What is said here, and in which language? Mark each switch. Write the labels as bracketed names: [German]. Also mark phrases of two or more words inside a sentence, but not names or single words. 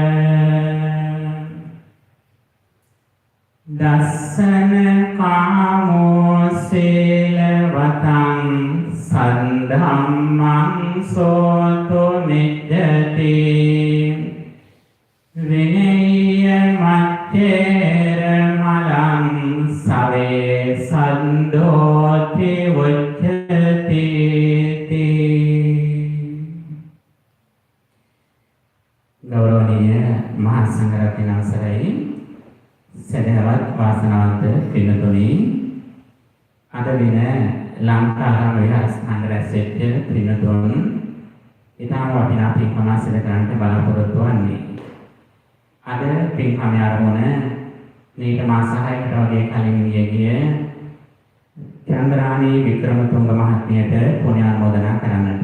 [Pali] dassana kamo silavatang sandhammang soto niddhati vinaya matthera malang save sandhoti vujjati. [Sinhala] ගෞරවනීය මහා සංඝරත්නයන් අවසරයි සදහවත් වාසනාවන්ත පින්තුනි අද දින ලංකාරාම විහාරස්ථාන රැස්වෙච්ච පින්තුන් ඊටම වටිනා පින්කම සිදු කරන්නට බලාපොරොත්තු වන්නේ අද පින්කම ආරම්භන මේක මාස 6කට වගේ කලින් ගිය චන්ද්‍රානී වික්‍රමතුංග මහත්මියට පුණ්‍යානුමෝදනා කරන්නට.